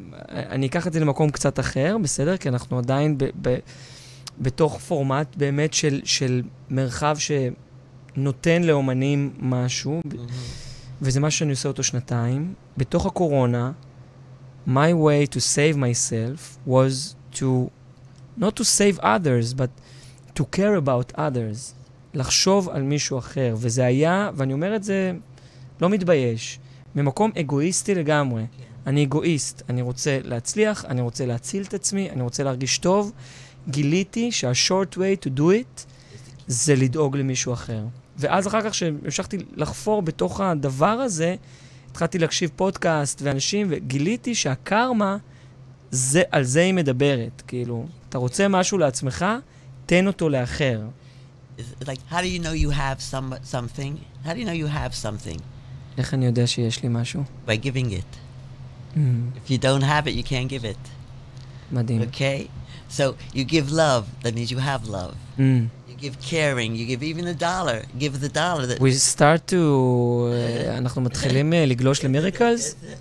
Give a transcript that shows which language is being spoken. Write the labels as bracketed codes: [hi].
[he] אני אקח את זה למקום קצת אחר, בסדר? כי אנחנו עדיין בתוך פורמט באמת של מרחב שנותן לאומנים משהו, וזה משהו שאני עושה אותו שנתיים. בתוך הקורונה, [en] my way to save myself was to, not to save others, but to care about others. [he] לחשוב על מישהו אחר. וזה היה, ואני אומר את זה, לא מתבייש, ממקום אגואיסטי לגמרי. אני אגואיסט, אני רוצה להצליח, אני רוצה להציל את עצמי, אני רוצה להרגיש טוב. גיליתי שה- [en] short way to do it [he] זה לדאוג למישהו אחר. ואז אחר כך שהמשכתי לחפור בתוך הדבר הזה, התחלתי להקשיב פודקאסט ואנשים, וגיליתי שהקרמה, על זה היא מדברת. כאילו, אתה רוצה משהו לעצמך, תן אותו לאחר. [en] Like, how do you know you have something? How do you know you have something? [he] איך אני יודע שיש לי משהו? [en] By giving it. If you don't have it, you can't give it. [he] מדהים. [en] Okay? So you give love, that means you have love. You give caring, you give even $1. Give the $1. We start to... [he] אנחנו מתחילים לגלוש למיריקלס?